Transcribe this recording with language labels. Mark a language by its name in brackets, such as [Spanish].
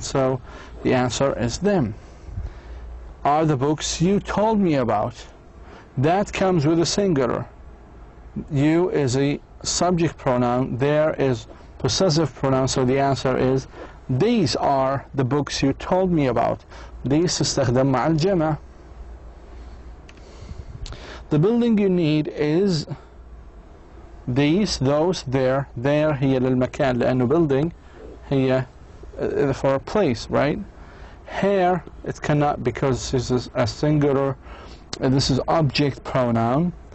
[English] So the answer is them. Are the books you told me about? That comes with a singular. You is a subject pronoun. There is possessive pronoun. So the answer is these are the books you told me about. [Arabic] These تستخدم مع الجمع. [English] The building you need is these, those, there. There [Arabic] هي للمكان لأنه [English] building هي for a place, right? Here it cannot because this is a singular. This is object pronoun.